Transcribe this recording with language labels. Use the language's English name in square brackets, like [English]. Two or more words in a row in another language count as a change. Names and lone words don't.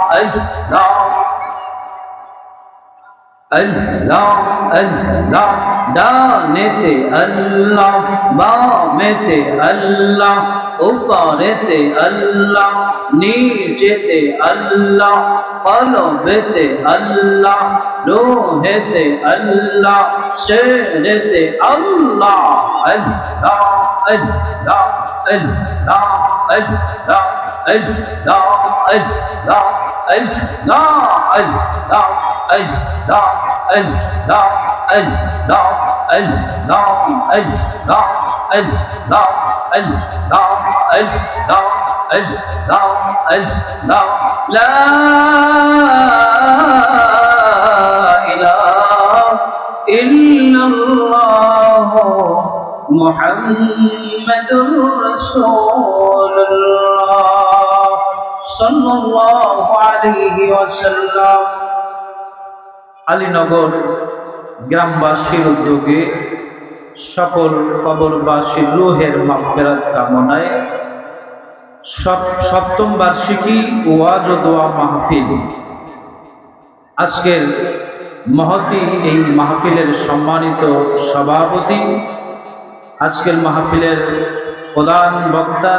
[Bangla] Allah, Allah, ডানেতে আল্লাহ, বামেতে আল্লাহ, উপরেতে আল্লাহ, নিচেতে আল্লাহ, কলবেতে আল্লাহ, রূহেতে আল্লাহ, শেরেতে আল্লাহ, আল্লাহ Allah, Allah, Allah, Allah, Allah, Allah, Allah, Allah, Allah, Allah, Allah, Allah, Allah, [Arabic] Allah, Allah, لا إله إلا الله محمد رسول الله صلى الله عليه وسلم. [Bangla] আলীনগর গ্রামবাসীর উদ্যোগে সকল কবরবাসীর রূহের মাগফিরাত কামনায় সপ্তম বার্ষিকী ওয়াজ ও দোয়া মাহফিল, আজকের মহতী এই মাহফিলের সম্মানিত সভাপতি, আজকের মাহফিলের প্রধান বক্তা,